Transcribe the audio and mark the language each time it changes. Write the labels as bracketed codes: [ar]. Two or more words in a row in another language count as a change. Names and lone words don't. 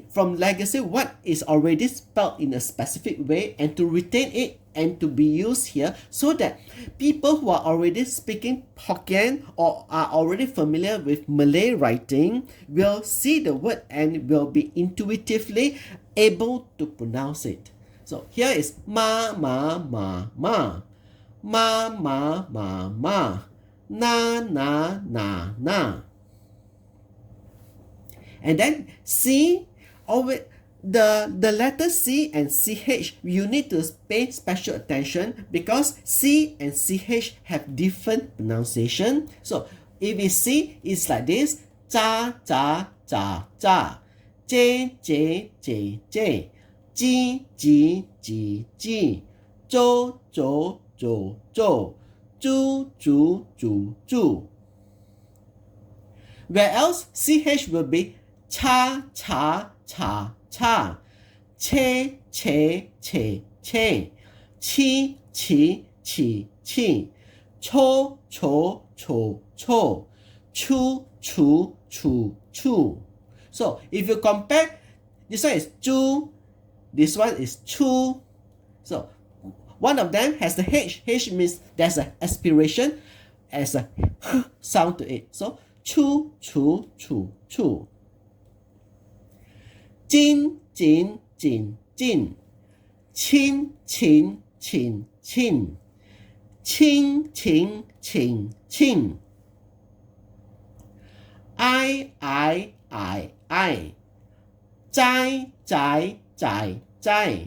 [en] From legacy, what is already spelled in a specific way and to retain it and to be used here so that people who are already speaking Hokkien or are already familiar with Malay writing will see the word and will be intuitively able to pronounce it. So here is ma, ma, ma, ma. Ma, ma, ma, ma. Na, na, na, na. And then C, always the letter C and CH, you need to pay special attention because C and CH have different pronunciation. So if it's C, it's like this: cha, cha, cha, cha, j, j, j, j, ji, ji, ji, ji, zhou, zhou, zhou, zhou, zhu, zhu, zhu, zhu. Where else CH will be cha, cha, cha, cha, che, che, che, che, chi, chi, chi, chi, cho, cho, cho, cho, chu, chu, chu, chu. So if you compare, this one is chu, this one is chu. So one of them has the H. H means there's an aspiration as a h sound to it. So chu, chu, chu, chu. Jin, jin, jin, jin. Qin, qin, qin, qin. Qing, qing, qing, qing. I. Zai, zai, zai, zai.